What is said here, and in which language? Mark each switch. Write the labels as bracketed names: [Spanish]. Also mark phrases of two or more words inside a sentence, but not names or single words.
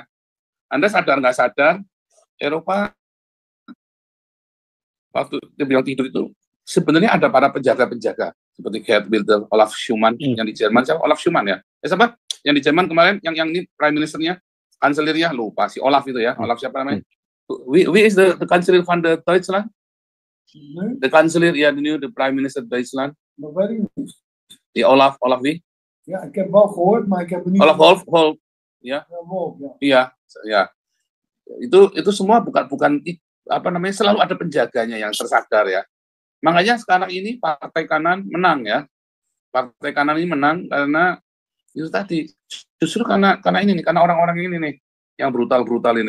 [Indonesian] Anda sadar nggak sadar, Eropa waktu dia bilang tidur itu sebenarnya ada para penjaga-penjaga seperti Gerd Wilders, Olaf Schumann yang di Jerman. Siapa? Olaf Schumann ya. Siapa? Yang di Jerman kemarin, yang ini [English] prime ministernya, [Indonesian] kanselirnya lupa si Olaf itu ya. Olaf siapa namanya? [Dutch] We is the kanselir van de Duitsland? The kanselir, ja, [English] the prime minister [Dutch] Duitsland. Dat weet ik niet. Die Olaf wie? Ja, ik heb wel gehoord, maar ik heb er niet... Olaf Wolf. Ya. Ja, Wolf, ja. [Indonesian] Iya, ya. Itu semua bukan apa namanya, selalu ada penjaganya yang tersadar ya. Makanya sekarang ini partai kanan menang ya. Partai kanan ini menang karena itu tadi, justru karena ini nih, karena orang-orang ini nih yang brutal ini.